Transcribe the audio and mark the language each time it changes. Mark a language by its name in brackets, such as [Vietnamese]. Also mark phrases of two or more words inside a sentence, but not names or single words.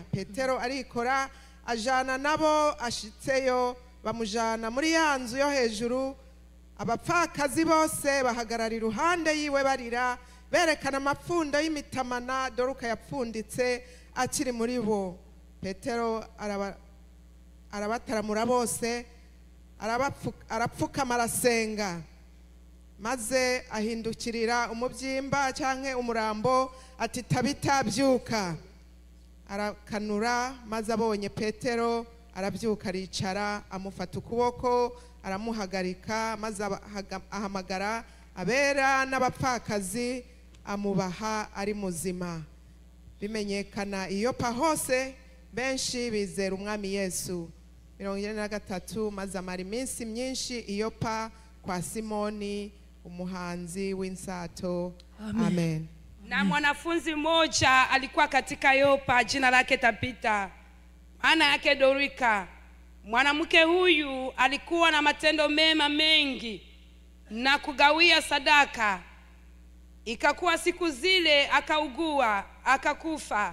[Rundi] Petero arikora ajana nabo, ashitseyo bamujana muri ya nzu yo hejuru. Abapfakazi bose bahagarara iruhande yiwe barira, berekana amapfundo y'imitamana Doruka yapfunditse akiri muri bo. Petero arabataramura bose, arapfukama arasenga, maze ahindukirira umubyimba canke umurambo ati Tabita byuka. Arakanura, maze abonye Petero arabyuka aricara, amufata ukuboko aramuhagarika, maze ahamagara abera n'abapfakazi amubaha ari muzima. Bimenyekana Iyopa hose, benshi bizera umwami Yesu. 43 maze amara iminsi myinshi Iyopa kwa Simoni umuhanzi w'insato. Amen. [Swahili] Na mwanafunzi mmoja alikuwa katika Yopa, jina lake Tabita, maana yake Dorika. Mwanamke huyu alikuwa na matendo mema mengi na kugawia sadaka. Ikakuwa siku zile akaugua, akakufa.